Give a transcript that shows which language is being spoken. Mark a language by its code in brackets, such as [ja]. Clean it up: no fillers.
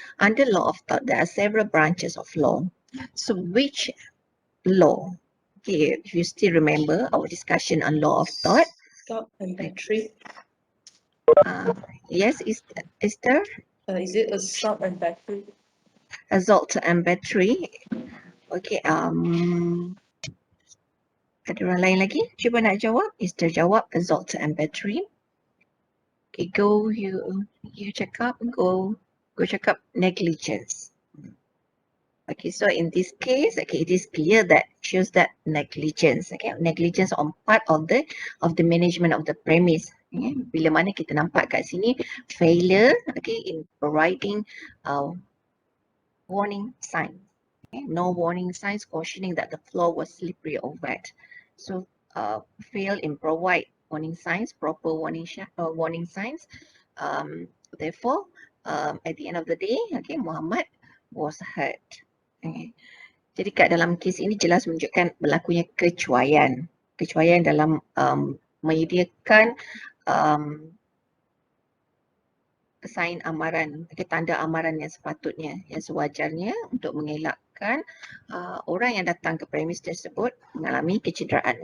[en] Under law of tort, there are several branches of law. So which law? Okay, if you still remember our discussion on law of tort. Assault and battery. Yes, Esther? Is it assault and battery? Assault and battery. [ms] Okay, ada orang lain lagi? Cuba nak jawab. [en] Esther [ms] jawab [en] assault and battery. Okay, go, you cakap, go cakap negligence. Okay, so in this case, okay, it is clear that shows that negligence, okay, negligence on part of the management of the premise. Okay, [ms] bila mana kita nampak kat sini [en] failure, okay, in providing warning signs. Okay, no warning signs cautioning that the floor was slippery or wet. So fail in provide warning signs, proper warning signs. Therefore, at the end of the day, okay, Muhammad was hurt. [ms] Okay. Jadi kat dalam kes ini jelas menunjukkan berlakunya kecuaian. Kecuaian dalam menyediakan sign amaran, tanda amaran yang sepatutnya, yang sewajarnya untuk mengelakkan orang yang datang ke premis tersebut mengalami kecederaan.